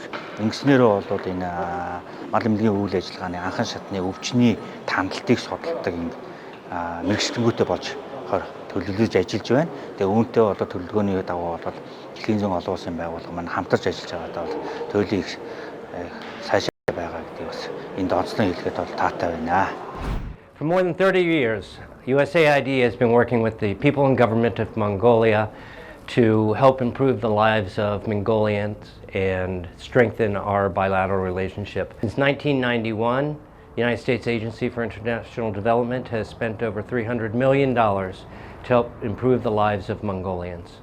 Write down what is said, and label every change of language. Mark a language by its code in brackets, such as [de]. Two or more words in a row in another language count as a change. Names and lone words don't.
[mn] Ингэснээрээ бол энэ мал эмнэлгийн үйл ажиллагааны анхан шатны өвчний тандалтыг судалдаг энэ мэргэжлэнгүүтэй болж төлөвлөж ажиллаж байна. Тэгээ үүнтэй бол төлөвлөгөөний дагуу бол дэлхийн зүүн олон улсын байгууллага маань хамтарч ажиллаж байгаадаа бол төлөвлөгийг сайжруулах байгаа гэдэг бас энд онцлон хэлэхэд бол таатай байна. [en] For more than 30 years, USAID has been working with the people and government of Mongolia to help improve the lives of Mongolians and strengthen our bilateral relationship. Since 1991, the United States Agency for International Development has spent over $300 million to help improve the lives of Mongolians.